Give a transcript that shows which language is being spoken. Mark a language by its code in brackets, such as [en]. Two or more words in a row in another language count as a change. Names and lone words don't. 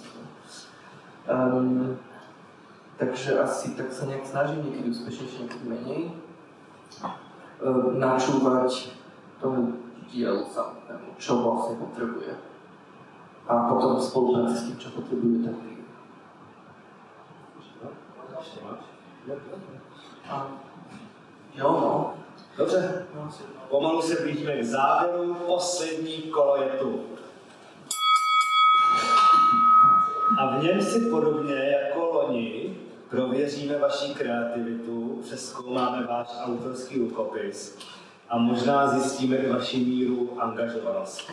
[sk] Takže asi tak sa nejak snažím, niekedy úspešnejšie, niekedy menej, načúvať tomu dielu samotnému, čo vlastne potrebuje. A potom v spolupráci s tým, čo potrebuje, tak jo, no. [cs] Dobře, pomalu se blížíme k závěru, poslední kolo je tu. A v něm si podobně jako loni prověříme vaši kreativitu, přezkoumáme váš autorský rukopis a možná zjistíme i vaši míru angažovanosti.